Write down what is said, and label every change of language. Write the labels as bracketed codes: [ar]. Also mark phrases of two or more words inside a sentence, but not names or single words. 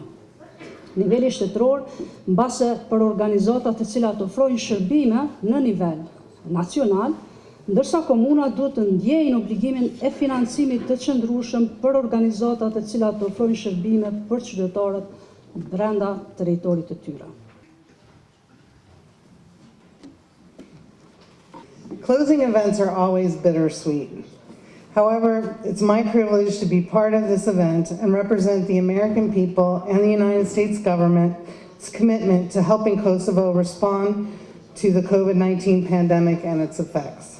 [sq] Niveli shtetëror mbase për organizatat të cilat ofrojnë shërbime në nivel nacional, ndërsa komunat duhet të ndjejnë obligimin e financimit të qëndrueshëm për organizatat të cilat ofrojnë shërbime për qytetarët brenda territorit të tyre. [en] Closing events are always bittersweet. However, it's my privilege to be part of this event and represent the American people and the United States government's commitment to helping Kosovo respond to the COVID-19 pandemic and its effects.